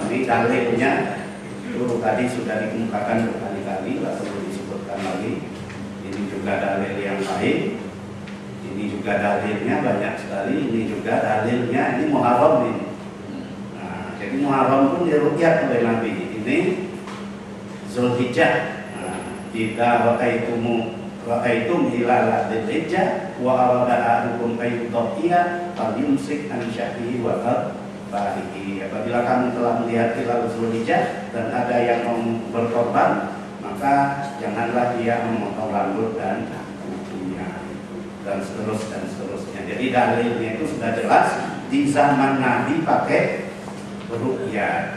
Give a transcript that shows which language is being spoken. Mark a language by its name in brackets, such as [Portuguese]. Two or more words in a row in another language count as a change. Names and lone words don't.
[Indonesian] Ini dalilnya itu tadi sudah dikemukakan berkali-kali, tidak perlu disebutkan lagi. Ini juga dalil yang lain. Ini juga dalilnya banyak sekali. Ini juga dalilnya, ini Muharram ini. Nah, jadi Muharram pun dirukyat oleh Nabi. Ini Zulhijjah. Nah, jika [Arabic] وقيتم رأيتم هلال ذي الحجة وأراد أحدكم أن يضحي فليمسك عن شعره وأظفاره. [Indonesian] Apabila kamu telah melihat hilal Dzulhijjah dan ada yang mau berkorban, maka janganlah dia memotong rambut dan kukunya, dan seterusnya. Jadi dalilnya itu sudah jelas. Di zaman Nabi pakai ruqyah.